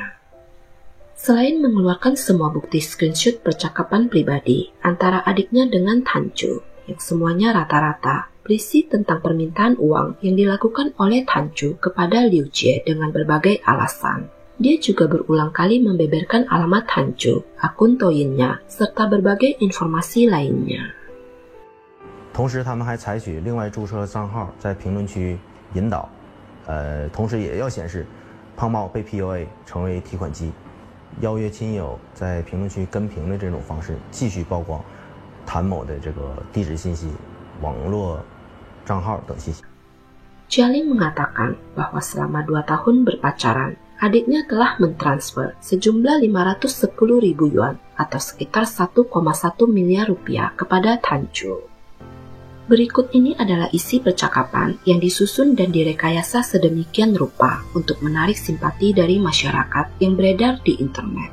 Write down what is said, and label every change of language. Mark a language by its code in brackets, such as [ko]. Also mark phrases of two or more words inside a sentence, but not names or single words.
[id] Selain mengeluarkan semua bukti screenshot percakapan pribadi antara adiknya dengan Tan Chu, yang semuanya rata-rata berisi tentang permintaan uang yang dilakukan oleh Tan Chu kepada Liu Jie dengan berbagai alasan. Dia juga berulang kali membeberkan alamat Tan Chu, akun Douyin-nya, serta berbagai informasi lainnya. [zh] 同时，他们还采取另外注册账号在评论区引导，同时也要显示胖猫被 PUA 成为提款机，邀约亲友在评论区跟评的这种方式继续曝光 谭某的这个地址信息、网络账号等信息。 [id] Jialing mengatakan bahwa selama 2 tahun berpacaran, adiknya telah mentransfer sejumlah 510.000 yuan atau sekitar 1,1 miliar rupiah kepada Tan Chu. Berikut ini adalah isi percakapan yang disusun dan direkayasa sedemikian rupa untuk menarik simpati dari masyarakat yang beredar di internet.